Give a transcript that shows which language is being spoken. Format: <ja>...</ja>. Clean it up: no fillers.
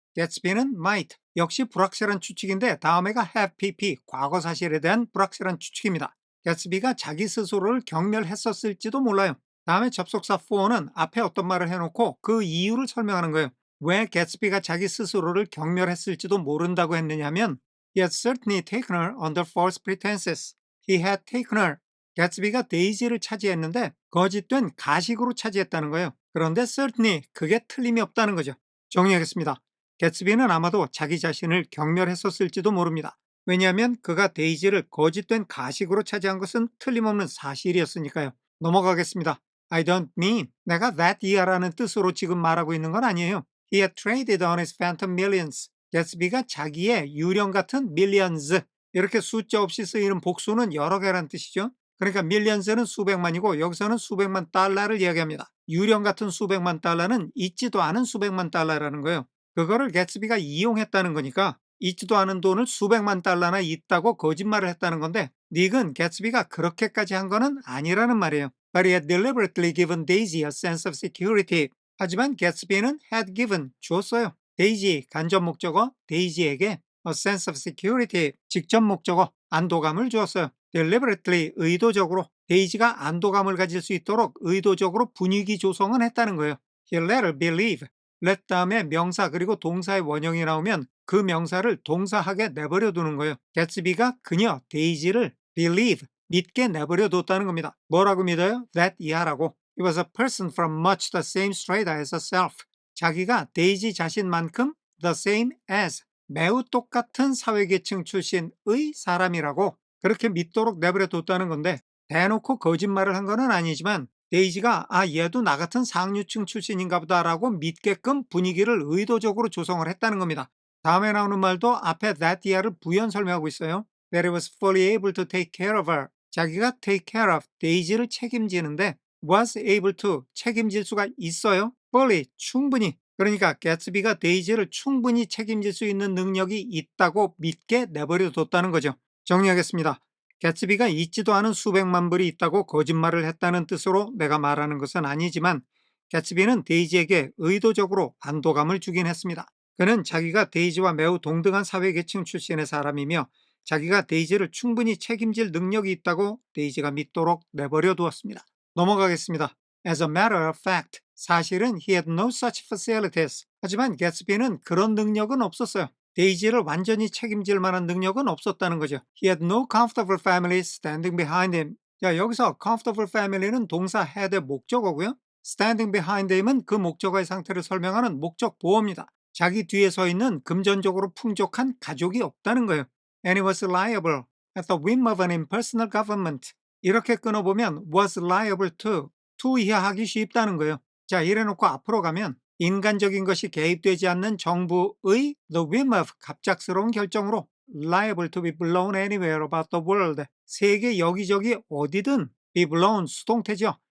<ko>개츠비는 might 역시 불확실한 추측인데 다음에가 have pp 과거 사실에 대한 불확실한 추측입니다. 개츠비가 자기 스스로를 경멸했었을지도 몰라요. 다음에 접속사 for는 앞에 어떤 말을 해놓고 그 이유를 설명하는 거예요. 왜 개츠비가 자기 스스로를 경멸했을지도 모른다고 했느냐면</ko> <en>He had certainly taken her under false pretenses. He had taken her.</en> <ko>개츠비가 데이지를 차지했는데 거짓된 가식으로 차지했다는 거예요. 그런데 certainly 그게 틀림이 없다는 거죠. 정리하겠습니다. 개츠비는 아마도 자기 자신을 경멸했었을지도 모릅니다. 왜냐하면 그가 데이지를 거짓된 가식으로 차지한 것은 틀림없는 사실이었으니까요. 넘어가겠습니다.</ko> <en>I don't mean</en> <ko>내가 that year라는 뜻으로 지금 말하고 있는 건 아니에요.</ko> <en>He had traded on his phantom millions.</en> <ko>개츠비가 자기의 유령 같은 millions, 이렇게 숫자 없이 쓰이는 복수는 여러 개란 뜻이죠. 그러니까 밀리언스는 수백만이고 여기서는 수백만 달러를 이야기합니다. 유령 같은 수백만 달러는 있지도 않은 수백만 달러라는 거예요. 그거를 개츠비가 이용했다는 거니까 있지도 않은 돈을 수백만 달러나 있다고 거짓말을 했다는 건데, 닉은 개츠비가 그렇게까지 한 거는 아니라는 말이에요.</ko> <en>But he had deliberately given Daisy a sense of security.</en> <ko>하지만 개츠비는 had given, 줬어요. 데이지, 간접 목적어, 데이지에게</ko> <en>a sense of security,</en> <ko>직접 목적어, 안도감을 주었어요. deliberately, 의도적으로 데이지가 안도감을 가질 수 있도록 의도적으로 분위기 조성은 했다는 거예요.</ko> <en>He let her believe.</en> <ko>let 다음에 명사 그리고 동사의 원형이 나오면 그 명사를 동사하게 내버려 두는 거예요. 개츠비가 그녀 데이지를 believe, 믿게 내버려 뒀다는 겁니다. 뭐라고 믿어요? that 이하라고.</ko> <en>He was a person from much the same strata as herself.</en> <ko>자기가 데이지 자신만큼 the same as, 매우 똑같은 사회계층 출신의 사람이라고 그렇게 믿도록 내버려 뒀다는 건데, 대놓고 거짓말을 한 거는 아니지만 데이지가 얘도 나 같은 상류층 출신인가 보다라고 믿게끔 분위기를 의도적으로 조성을 했다는 겁니다. 다음에 나오는 말도 앞에 that year를 부연 설명하고 있어요.</ko> <en>That it was fully able to take care of her.</en> <ko>자기가 take care of, 데이지를 책임지는데 was able to, 책임질 수가 있어요. fully, 충분히. 그러니까 개츠비가 데이지를 충분히 책임질 수 있는 능력이 있다고 믿게 내버려 뒀다는 거죠. 정리하겠습니다. 개츠비가 있지도 않은 수백만 불이 있다고 거짓말을 했다는 뜻으로 내가 말하는 것은 아니지만, 개츠비는 데이지에게 의도적으로 안도감을 주긴 했습니다. 그는 자기가 데이지와 매우 동등한 사회계층 출신의 사람이며 자기가 데이지를 충분히 책임질 능력이 있다고 데이지가 믿도록 내버려 두었습니다. 넘어가겠습니다.</ko> <en>As a matter of fact,</en> <ko>사실은</ko> <en>he had no such facilities.</en> <ko>하지만 개츠비는 그런 능력은 없었어요. 데이지를 완전히 책임질 만한 능력은 없었다는 거죠.</ko> <en>He had no comfortable family standing behind him.</en> <ko>자, 여기서 comfortable family는 동사 had의 목적어고요. standing behind him은 그 목적어의 상태를 설명하는 목적 보어입니다. 자기 뒤에 서 있는 금전적으로 풍족한 가족이 없다는 거예요.</ko> <en>And he was liable at the whim of an impersonal government.</en> <ko>이렇게 끊어보면</ko> <en>was liable to</en> <ko>이해하기 쉽다는 거예요. 자, 이래놓고 앞으로 가면 인간적인 것이 개입되지 않는 정부의 the whim of, 갑작스러운 결정으로</ko> <en>liable to be blown anywhere about the world,</en> <ko>세계 여기저기 어디든 be blown, 수동태죠.</ko>